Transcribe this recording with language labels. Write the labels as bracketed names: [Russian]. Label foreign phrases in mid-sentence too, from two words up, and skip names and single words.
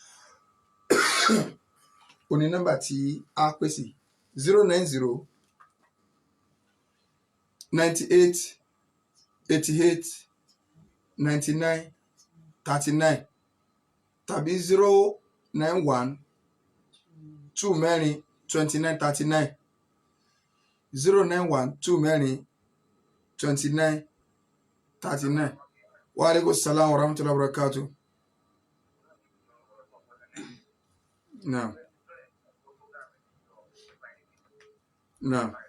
[Yoruba] òní nọ́mbà tí a pè sí 090 98 88 99 39 tàbí 091 2 mẹ́rin 29 39 091 2 mẹ́rin 29 39. [Arabic] وعليكم السلام ورحمة الله وبركاته. Naam. Naam.